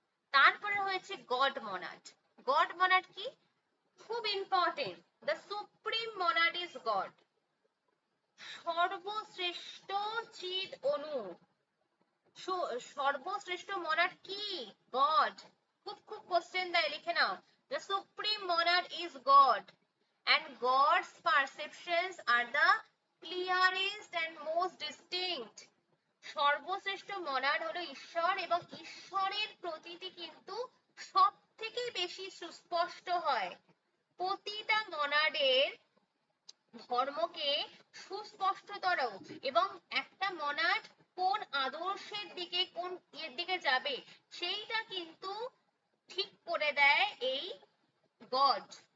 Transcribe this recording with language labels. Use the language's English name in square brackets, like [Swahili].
[Bangla] তারপরে হয়েছে god monad. God monad কি? খুব [English] Important, the supreme monad is God. [Bangla] সর্বশ্রেষ্ঠ চিৎ অণু, সর্বশ্রেষ্ঠ মনাড কি? গড। খুব কোশ্চেন দেয়, লিখে নাও। [English] The supreme monarch is God and God's perceptions are the clearest and most distinct. [Bangla] সর্বশ্রেষ্ঠ মনাড হলো ঈশ্বর এবং ঈশ্বরের প্রতীতি কিন্তু সব থেকে বেশি সুস্পষ্ট হয়। প্রতিটা মনাডের ধর্মকে সুস্পষ্টতর এবং একটা মনাড কোন আদর্শের দিকে, কোন এর দিকে যাবে সেইটা কিন্তু ঠিক করে দেয় এই গড।